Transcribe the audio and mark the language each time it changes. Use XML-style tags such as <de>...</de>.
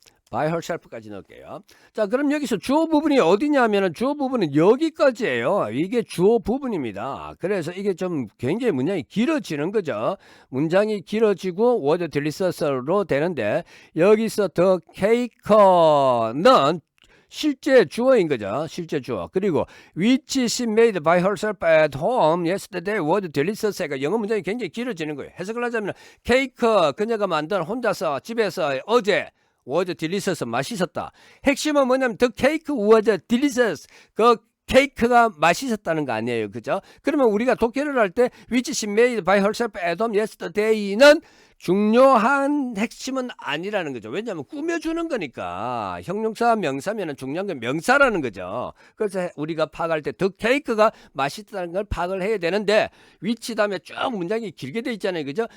<ko>by herself까지 넣을게요. 자, 그럼 여기서 주어 부분이 어디냐면은 주어 부분은 여기까지예요. 이게 주어 부분입니다. 그래서 이게 좀 굉장히 문장이 길어지는 거죠. 문장이 길어지고</ko> <en>was delicious</en> <ko>로 되는데 여기서 the cake는 실제 주어인 거죠. 실제 주어.</ko> <en>그리고 which she made by herself at home yesterday was delicious.</en> <ko>영어 문장이 굉장히 길어지는 거예요. 해석을 하자면 케이크 그녀가 만든 혼자서 집에서 어제</ko> <en>was delicious</en> <ko>맛있었다.</ko> <en>핵심은 뭐냐면 the cake was delicious.</en> <ko>그 케이크가 맛있었다는 거 아니에요. 그죠? 그러면 우리가 독해를 할 때</ko> <en>which she made by herself at home yesterday</en> <ko>는 중요한 핵심은 아니라는 거죠. 왜냐하면 꾸며주는 거니까. 형용사 명사면은 중요한 건 명사라는 거죠. 그래서 우리가 파악할 때 the cake가 맛있다는 걸 파악을 해야 되는데 which 다음에 쭉 문장이 길게 돼 있잖아요. 그죠?</ko>